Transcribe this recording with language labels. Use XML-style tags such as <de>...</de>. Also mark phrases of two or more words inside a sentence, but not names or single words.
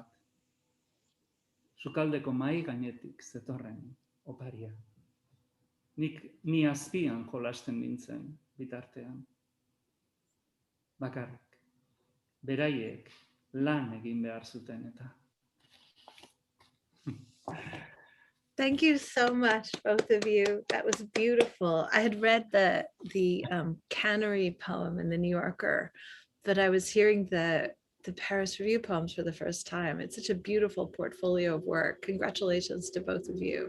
<eu>Sukaldeko mahai gainetik zetorren oparia. Ni azpian jolasten nintzen bitartean. Bakarrik, beraiek lan egin behar zuten eta.</eu> <en>Thank you so much, both of you. That was beautiful. I had read the Cannery poem in the New Yorker, but I was hearing the Paris Review poems for the first time. It's such a beautiful portfolio of work. Congratulations to both of you.</en>